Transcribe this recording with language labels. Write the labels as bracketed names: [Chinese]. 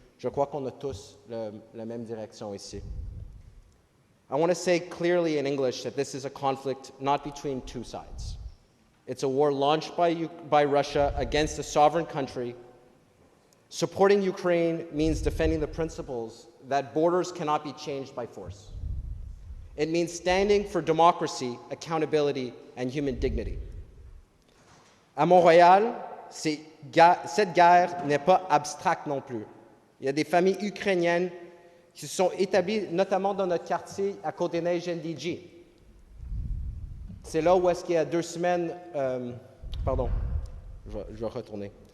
[French] Je crois qu'on a tous la même direction ici. [English] I want to say clearly in English that this is a conflict not between two sides. It's a war launched by Russia against a sovereign country. Supporting Ukraine means defending the principles that borders cannot be changed by force. It means standing for democracy, accountability, and human dignity. [French] À Montréal, cette guerre n'est pas abstracte non plus. Il y a des familles ukrainiennes qui se sont établies, notamment dans notre quartier à Côte-des-Neiges, NDG. C'est là où est-ce qu'il y a 2 semaines... pardon, je vais retourner.